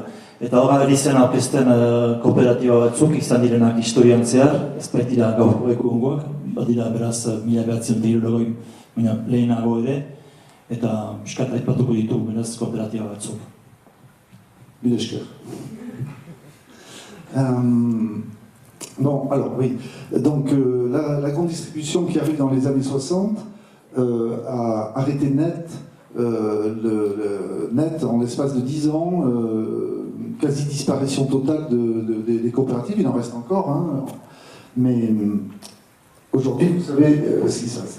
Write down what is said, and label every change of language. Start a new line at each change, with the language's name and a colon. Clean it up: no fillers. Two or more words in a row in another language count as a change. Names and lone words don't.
Basque: Eta hor zen aurkezten kooperatiba batzuk izan direnak historian zehar, ez baitira gaur egungoak, badira beraz 1960 lehenago ere, eta piskat aipatuko ditu beraz kooperatiba batzuk. Mille esker.
French: Bon, alors oui. Donc la grande distribution qui arrive dans les années 60 a arrêté net, net en l'espace de 10 ans, quasi disparition totale des coopératives, il en reste encore, hein, mais aujourd'hui, vous savez ce qui se passe.